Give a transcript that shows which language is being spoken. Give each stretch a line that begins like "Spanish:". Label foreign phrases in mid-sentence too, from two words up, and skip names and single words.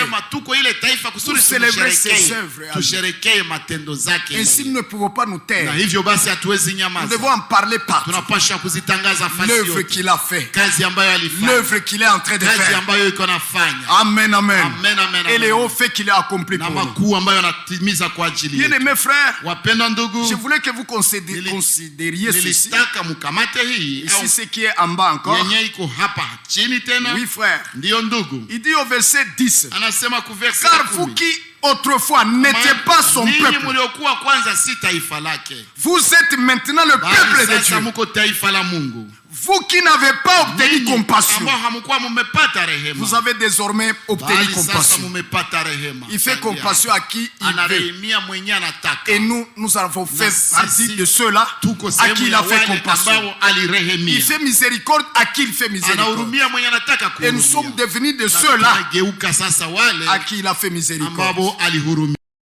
French: Pour célébrer ses œuvres. Ainsi nous ne pouvons pas nous taire. Nous devons en parler partout. L'œuvre qu'il a fait. L'œuvre qu'il est en train de faire. Amen, amen. Et les hauts faits qu'il a accomplis pour nous. Bien-aimés frères, frères,
Swahili: wapendwa ndugu,
French: je voulais que vous considériez ceci.
Swahili: nilitaka mkamate hii
French: Ici, ce qui est en bas encore.
Swahili: yenye iko hapa chini tena.
French: Oui, frère.
Swahili: Ndiyo ndugu,
French: Il dit au verset 10.
Swahili: anasema ku verse
French: Car vous
Swahili: 10,
French: qui autrefois n'étiez pas son
Swahili: ninyi
French: peuple,
Swahili: mliokuwa kwanza si taifa lake,
French: vous êtes maintenant le peuple de
Swahili: bali sasa
French: Dieu.
Swahili: muko taifa la Mungu.
French: Vous qui n'avez pas obtenu
Swahili: Ninyi
French: compassion,
Swahili: ambao hamkuwa mmepata rehema,
French: vous avez désormais obtenu
Swahili: bali sasa
French: compassion.
Swahili: mmepata rehema.
French: Il fait compassion à qui il veut.
Swahili: Anarehemia mwenye anataka.
French: Et nous avons fait
Swahili: sisi
French: partie de ceux-là
Swahili: tuko
French: à
Swahili: sehemu
French: qui il
Swahili: ya
French: a fait
Swahili: wale
French: compassion.
Swahili: ambao alirehemia.
French: Il fait miséricorde à qui il fait miséricorde.
Swahili: Anahurumia mwenye anataka
French: Et nous
Swahili: kuhurumia.
French: sommes devenus de ceux-là
Swahili: Tunageuka sasa wale
French: à qui il a fait miséricorde.
Swahili: ambao alihurumia.